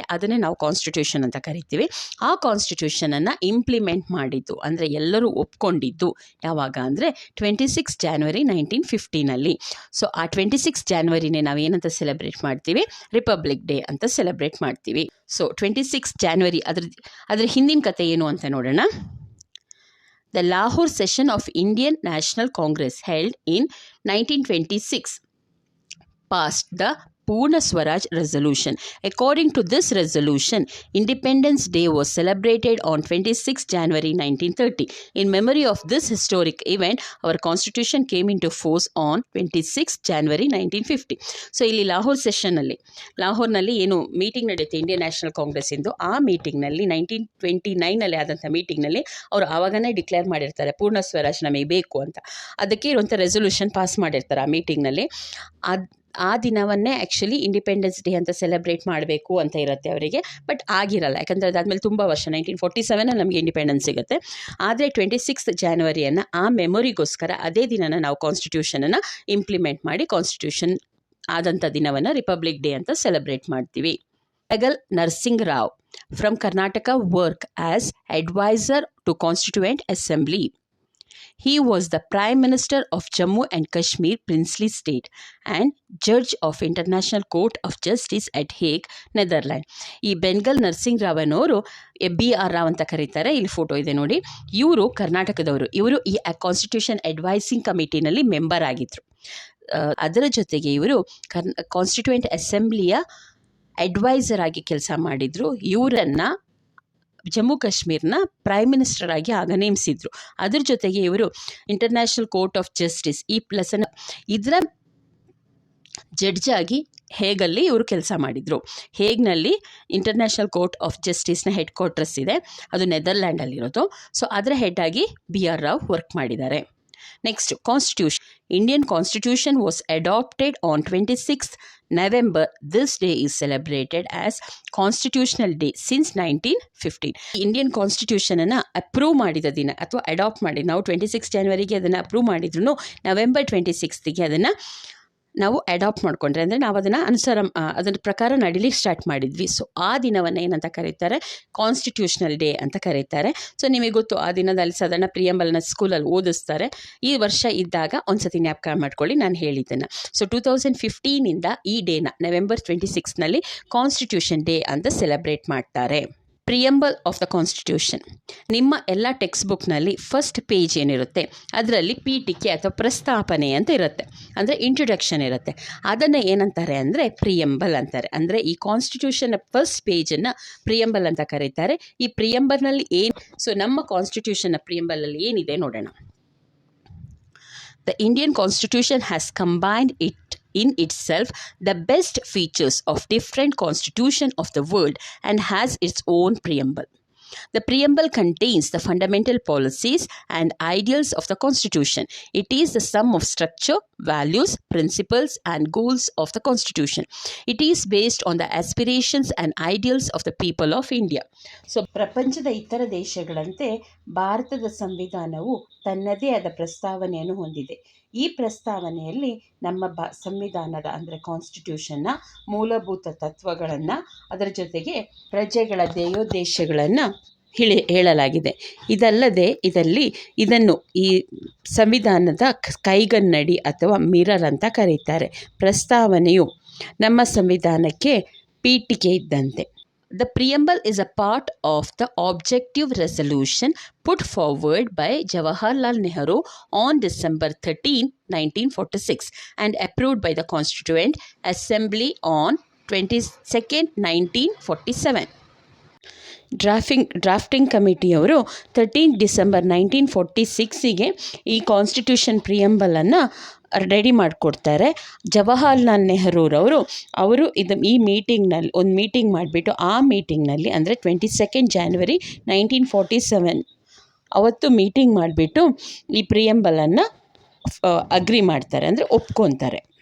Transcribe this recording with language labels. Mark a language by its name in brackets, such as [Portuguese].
[Kannada] ಅದನ್ನೇ ನಾವು ಕಾನ್ಸ್ಟಿಟ್ಯೂಷನ್ ಅಂತ ಕರಿತೀವಿ. ಆ ಕಾನ್ಸ್ಟಿಟ್ಯೂಷನನ್ನು ಇಂಪ್ಲಿಮೆಂಟ್ ಮಾಡಿದ್ದು ಅಂದರೆ ಎಲ್ಲರೂ ಒಪ್ಕೊಂಡಿದ್ದು ಯಾವಾಗ ಅಂದರೆ 26 January 1950ನಲ್ಲಿ. ಸೊ ಆ 26 Januaryನೇ ನಾವು ಏನಂತ ಸೆಲೆಬ್ರೇಟ್ ಮಾಡ್ತೀವಿ, ರಿಪಬ್ಲಿಕ್ ಡೇ ಅಂತ ಸೆಲೆಬ್ರೇಟ್ ಮಾಡ್ತೀವಿ. ಸೊ 26 January ಅದ್ರ ಹಿಂದಿನ ಕತೆ ಏನು ಅಂತ ನೋಡೋಣ. [English] The Lahore session of Indian National Congress held in 1926 passed the Purna Swaraj resolution. According to this resolution, Independence Day was celebrated on 26 January 1930. In memory of this historic event, our constitution came into force on 26 January 1950. [Kannada] So ಇಲ್ಲಿ ಲಾಹೋರ್ನಲ್ಲಿ ಏನು meeting ನಡೆಯುತ್ತೆ Indian national Congress ಇಂದು, ಆ ಮೀಟಿಂಗ್ನಲ್ಲಿ 1929ನಲ್ಲಿ ಆದಂಥ ಮೀಟಿಂಗ್ನಲ್ಲಿ ಅವರು ಆವಾಗನೇ declare ಮಾಡಿರ್ತಾರೆ ಪೂರ್ಣ ಸ್ವರಾಜ್ ನಮಗೆ ಬೇಕು ಅಂತ. ಅದಕ್ಕೆ ಇರುವಂಥ ರೆಸೊಲ್ಯೂಷನ್ ಪಾಸ್ ಮಾಡಿರ್ತಾರೆ ಆ ಮೀಟಿಂಗ್ನಲ್ಲಿ. ಆ ದಿನವನ್ನೇ ಆ್ಯಕ್ಚುಲಿ ಇಂಡಿಪೆಂಡೆನ್ಸ್ ಡೇ ಅಂತ ಸೆಲೆಬ್ರೇಟ್ ಮಾಡಬೇಕು ಅಂತ ಇರುತ್ತೆ ಅವರಿಗೆ. ಬಟ್ ಆಗಿರಲ್ಲ, ಯಾಕಂದರೆ ಅದಾದಮೇಲೆ ತುಂಬ ವರ್ಷ 1947 ನಮಗೆ ಇಂಡಿಪೆಂಡೆನ್ಸ್ ಸಿಗುತ್ತೆ. ಆದರೆ 26 Januaryಯನ್ನು ಆ ಮೆಮೊರಿಗೋಸ್ಕರ ಅದೇ ದಿನನ ನಾವು ಕಾನ್ಸ್ಟಿಟ್ಯೂಷನನ್ನು ಇಂಪ್ಲಿಮೆಂಟ್ ಮಾಡಿ ಕಾನ್ಸ್ಟಿಟ್ಯೂಷನ್ ಆದಂಥ ದಿನವನ್ನು ರಿಪಬ್ಲಿಕ್ ಡೇ ಅಂತ ಸೆಲೆಬ್ರೇಟ್ ಮಾಡ್ತೀವಿ. [English] Benegal Narsing Rao from Karnataka work as adviser to constituent assembly. He was the Prime Minister of Jammu and Kashmir Princely State and Judge of International Court of Justice at Hague, Netherlands. [Kannada] ಈ Bengal nursing Rao ಅನ್ನೋರು BR Rao ಅಂತ ಕರೀತಾರೆ. ಇಲ್ಲಿ photo ಇದೆ ನೋಡಿ. ಇವರು ಕರ್ನಾಟಕದವರು. ಇವರು ಈ ಕಾನ್ಸ್ಟಿಟ್ಯೂಷನ್ ಅಡ್ವೈಸಿಂಗ್ ಕಮಿಟಿನಲ್ಲಿ ಮೆಂಬರ್ ಆಗಿದ್ದರು. ಅದರ ಜೊತೆಗೆ ಇವರು ಕಾನ್ಸ್ಟಿಟ್ಯೂಯೆಂಟ್ ಅಸೆಂಬ್ಲಿಯ ಅಡ್ವೈಸರ್ ಆಗಿ ಕೆಲಸ ಮಾಡಿದರು. ಇವರನ್ನು ಜಮ್ಮು ಕಾಶ್ಮೀರ್ನ ಪ್ರೈಮ್ ಮಿನಿಸ್ಟರ್ ಆಗಿ ಆಗ ನೇಮಿಸಿದ್ರು. ಅದ್ರ ಜೊತೆಗೆ ಇವರು ಇಂಟರ್ನ್ಯಾಷನಲ್ ಕೋರ್ಟ್ ಆಫ್ ಜಸ್ಟಿಸ್ ಇದರ ಜಡ್ಜ್ ಆಗಿ ಹೇಗಲ್ಲಿ ಇವರು ಕೆಲಸ ಮಾಡಿದರು. ಹೇಗ್ನಲ್ಲಿ international court of ಜಸ್ಟಿಸ್ನ head quarters ಇದೆ, ಅದು ನೆದರ್ಲ್ಯಾಂಡಲ್ಲಿರೋದು. ಸೊ ಅದರ ಹೆಡ್ ಆಗಿ BR ರಾವ್ ವರ್ಕ್ ಮಾಡಿದ್ದಾರೆ. Next constitution. [English] Indian Constitution was adopted on 26th November. This day is celebrated as Constitutional Day since 1915. [Kannada] Indian ಕಾನ್ಸ್ಟಿಟ್ಯೂಷನನ್ನು approve ಮಾಡಿದ ದಿನ ಅಥವಾ ಅಡಾಪ್ಟ್ ಮಾಡಿ ನಾವು 26 Januaryಗೆ ಅದನ್ನು ಅಪ್ರೂವ್ ಮಾಡಿದ್ರು, November 26ಗೆ ಅದನ್ನು ನಾವು ಅಡಾಪ್ಟ್ ಮಾಡಿಕೊಂಡ್ರೆ ಅಂದರೆ ನಾವು ಅದನ್ನು ಅದರ ಪ್ರಕಾರ ನಡಿಲಿಕ್ಕೆ ಸ್ಟಾರ್ಟ್ ಮಾಡಿದ್ವಿ. ಸೊ ಆ ದಿನವನ್ನು ಏನಂತ ಕರೀತಾರೆ, ಕಾನ್ಸ್ಟಿಟ್ಯೂಷನಲ್ ಡೇ ಅಂತ ಕರೀತಾರೆ. ಸೊ ನಿಮಗೆ ಗೊತ್ತು, ಆ ದಿನದಲ್ಲಿ ಸಾಧಾರಣ ಪ್ರಿಯಂಬಲ್ನ ಸ್ಕೂಲಲ್ಲಿ ಓದಿಸ್ತಾರೆ. ಈ ವರ್ಷ ಇದ್ದಾಗ ಒಂದ್ಸತಿ ಜ್ಞಾಪಕ ಮಾಡ್ಕೊಳ್ಳಿ ನಾನು ಹೇಳಿದ್ದನ್ನು. ಸೊ 2015ಇಂದ ಈ ಡೇನ November 26ನಲ್ಲಿ ಕಾನ್ಸ್ಟಿಟ್ಯೂಷನ್ ಡೇ ಅಂತ ಸೆಲೆಬ್ರೇಟ್ ಮಾಡ್ತಾರೆ. Preamble of the constitution. ನಿಮ್ಮ ಎಲ್ಲ ಟೆಕ್ಸ್ಟ್ ಬುಕ್ನಲ್ಲಿ ಫಸ್ಟ್ ಪೇಜ್ ಏನಿರುತ್ತೆ ಅದರಲ್ಲಿ ಪೀಠಿಕೆ ಅಥವಾ ಪ್ರಸ್ತಾಪನೆ ಅಂತ ಇರುತ್ತೆ, ಅಂದರೆ ಇಂಟ್ರೊಡಕ್ಷನ್ ಇರುತ್ತೆ. ಅದನ್ನು ಏನಂತಾರೆ ಅಂದರೆ ಪ್ರಿಯಂಬಲ್ ಅಂತಾರೆ. ಅಂದರೆ ಈ ಕಾನ್ಸ್ಟಿಟ್ಯೂಷನ್ನ ಫಸ್ಟ್ ಪೇಜನ್ನು ಪ್ರಿಯಂಬಲ್ ಅಂತ ಕರೀತಾರೆ. ಈ ಪ್ರಿಯಂಬಲ್ನಲ್ಲಿ ನಮ್ಮ ಕಾನ್ಸ್ಟಿಟ್ಯೂಷನ್ನ ಪ್ರಿಯಂಬಲಲ್ಲಿ ಏನಿದೆ ನೋಡೋಣ. [English] The Indian Constitution has combined in itself the best features of different constitutions of the world and has its own preamble. The preamble contains the fundamental policies and ideals of the Constitution. It is the sum of structure, values, principles, and goals of the Constitution. It is based on the aspirations and ideals of the people of India. [Kannada] So, ಪ್ರಪಂಚದ ಇತರ ದೇಶಗಳಂತೆ ಭಾರತದ ಸಂವಿಧಾನವು ತನ್ನದೇ ಆದ ಪ್ರಸ್ತಾವನೆಯನ್ನು ಹೊಂದಿದೆ. ಈ ಪ್ರಸ್ತಾವನೆಯಲ್ಲಿ ನಮ್ಮ ಸಂವಿಧಾನದ ಅಂದರೆ ಕಾನ್ಸ್ಟಿಟ್ಯೂಷನ್ನ ಮೂಲಭೂತ ತತ್ವಗಳನ್ನು, ಅದರ ಜೊತೆಗೆ ಪ್ರಜೆಗಳ ಧ್ಯೇಯೋದ್ದೇಶಗಳನ್ನು ಹೇಳಲಾಗಿದೆ. ಇದಲ್ಲದೆ ಇದನ್ನು ಈ ಸಂವಿಧಾನದ ಕೈಗನ್ನಡಿ ಅಥವಾ ಮಿರರ್ ಅಂತ ಕರೀತಾರೆ. ಪ್ರಸ್ತಾವನೆಯು ನಮ್ಮ ಸಂವಿಧಾನಕ್ಕೆ ಪೀಠಿಕೆ ಇದ್ದಂತೆ. [English] The preamble is a part of the objective resolution put forward by Jawaharlal Nehru on December 13, 1946 and approved by the Constituent Assembly on 22nd, 1947. [Kannada] Drafting ಕಮಿಟಿಯವರು 13 December 1946ಗೆ ಈ ಕಾನ್ಸ್ಟಿಟ್ಯೂಷನ್ ಪ್ರಿಯಂಬಲನ್ನು ರೆಡಿ ಮಾಡಿಕೊಡ್ತಾರೆ. ಜವಾಹರ್ಲಾಲ್ ನೆಹರೂರವರು ಈ ಮೀಟಿಂಗ್ನಲ್ಲಿ ಒಂದು ಮೀಟಿಂಗ್ ಮಾಡಿಬಿಟ್ಟು ಆ ಮೀಟಿಂಗ್ನಲ್ಲಿ ಅಂದರೆ 22 ಜಾನ್ವರಿ 1947 ಅವತ್ತು ಮೀಟಿಂಗ್ ಮಾಡಿಬಿಟ್ಟು ಈ ಪ್ರಿಯಂಬಲನ್ನು ಅಗ್ರಿ ಮಾಡ್ತಾರೆ, ಅಂದರೆ ಒಪ್ಕೊತಾರೆ.